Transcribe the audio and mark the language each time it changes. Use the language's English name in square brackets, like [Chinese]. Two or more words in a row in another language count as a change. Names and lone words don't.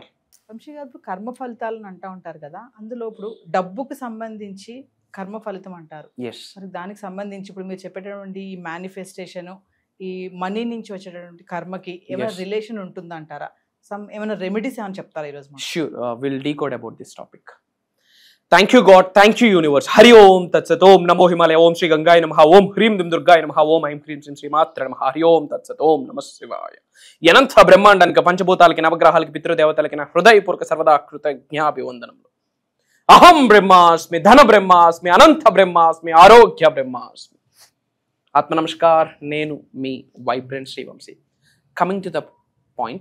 [Telugu] వంశీ గారు, ఇప్పుడు కర్మ ఫలితాలను అంటూ ఉంటారు కదా, అందులో ఇప్పుడు డబ్బుకు సంబంధించి కర్మ ఫలితం అంటారు. మరి దానికి సంబంధించి ఇప్పుడు మీరు చెప్పేటటువంటి ఈ మేనిఫెస్టేషన్, ఈ మనీ నుంచి వచ్చేటటువంటి కర్మకి ఏమైనా రిలేషన్ ఉంటుందంటారా? ఏమైనా రెమెడీస్ ఏమైనా చెప్తారా ఈరోజు? [English] Sure, we'll decode about this topic. Thank you God, thank you universe. [Sanskrit] हरि ओम तत् सत्. ओम नमो हिमालय. ओम श्री गंगाय नमः. ओम ह्रीं दीं दुर्गाय नमः. ओम ऐं ह्रीं श्री मात्र नमः. हरि ओम तत् सत्. ओम नमः शिवाय. [Telugu] అనంత బ్రహ్మాండానికి, పంచభూతాలకి, నవగ్రహాలకి, పితృదేవతలకి నా హృదయపూర్వక సర్వదా కృతజ్ఞాభివందనములు. [Sanskrit] అహం బ్రహ్మాస్మి, ధన బ్రహ్మాస్మి, అనంత బ్రహ్మాస్మి, ఆరోగ్య బ్రహ్మాస్మి. ఆత్మ నమస్కార్. [Telugu] నేను మీ వైబ్రెంట్ శ్రీ వంశీ. [English] Coming to the point.